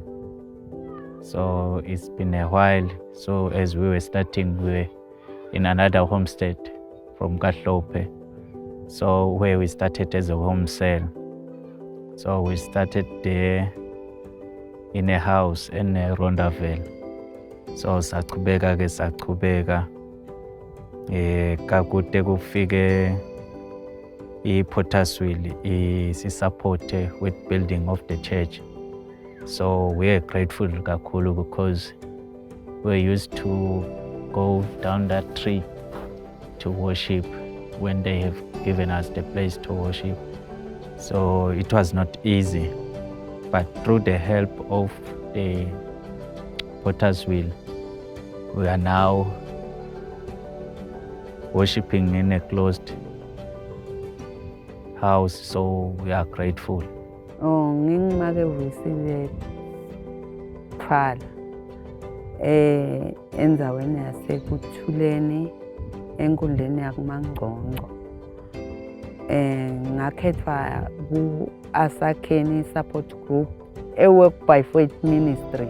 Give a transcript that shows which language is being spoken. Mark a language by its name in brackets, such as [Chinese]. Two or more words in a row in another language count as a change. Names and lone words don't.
[English] So it's been a while. So as we were starting, we were in another homestead from Katlope. So where we started as a home cell. So we started there in a house in Rondaville. [Zulu] So saqhubeka kakude kufike i-Pottersville si-supporte [English] with building of the church. So we are grateful kakhulu because we're used to go down that tree to worship when they have given us the place to worship. So it was not easy, but through the help of the Pottersville, we are now worshiping in a closed house, so we are grateful. [Swati] Ngingimake Vuyisile Phala endzaweni yasekuthuleni enkundleni yakuMangcongco. Ngakhethwa ku-Asakheni Support Group e-Work by Faith Ministry.